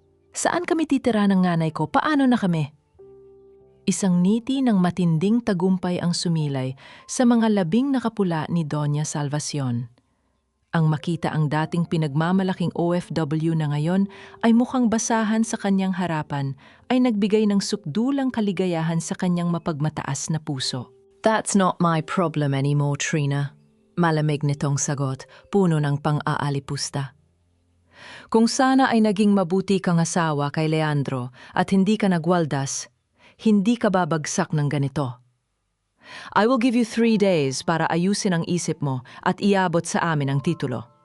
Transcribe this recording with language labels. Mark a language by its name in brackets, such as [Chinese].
[Filipino] Saan kami titira ng nanay ko? Paano na kami? Isang ngiti ng matinding tagumpay ang sumilay sa mga labing nakapula ni Doña Salvacion. Ang makita ang dating pinagmamalaking OFW na ngayon ay mukhang basahan sa kanyang harapan ay nagbigay ng sukdulang kaligayahan sa kanyang mapagmataas na puso. [English] That's not my problem anymore, Trina. [Filipino] Malamig nitong sagot, puno ng pang-aalipusta. Kung sana ay naging mabuti kang asawa kay Leandro at hindi ka nagwaldas, hindi ka babagsak ng ganito. [English] I will give you 3 days [Filipino] para ayusin ang isip mo at iabot sa amin ang titulo.